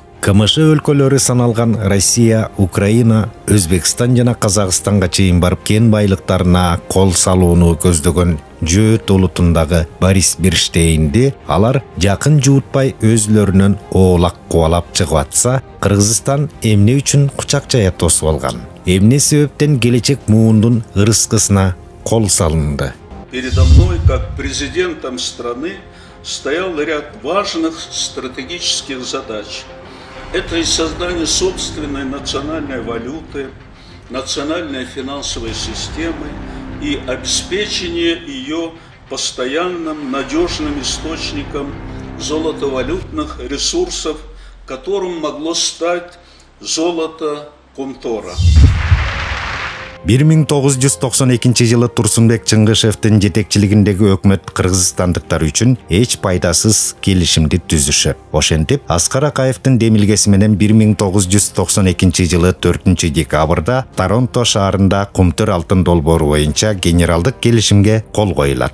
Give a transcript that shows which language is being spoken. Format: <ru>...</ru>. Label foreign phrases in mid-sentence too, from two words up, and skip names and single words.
<ky>КМШ өлкөлөрү саналган Россия, Украина, Өзбекстан жана Казакстанга чейин барып кен байлыктарына кол салууну көздөгөн Жөөт улутундагы Борис Берштейнди алар жакын жуутпай өзлөрүнөн оолак кубалап чыгып атса, Кыргызстан эмне үчүн кучак жая тосуп алган? Эмне себептен келечек муундун ырыскысына кол салынды?</ky> <ru>Передо мной, как президентом страны, стоял ряд важных стратегических задач. Это и создание собственной национальной валюты, национальной финансовой системы и обеспечение ее постоянным надежным источником золотовалютных ресурсов, которым могло стать золото Комтора.</ru> <ky>1992 жылы Турсунбек Чыңгышевдин жетекчилигиндеги өкмөт кыргызстандыктар үчүн эч пайдасыз келишимди түзүшөт. Ошентип, Аскар Акаевдин демилгеси менен 1992 жылы 4 декабрда Торонто шаарында Кумтөр алтын долбоору боюнча генералдык келишимге кол коюлат.</ky>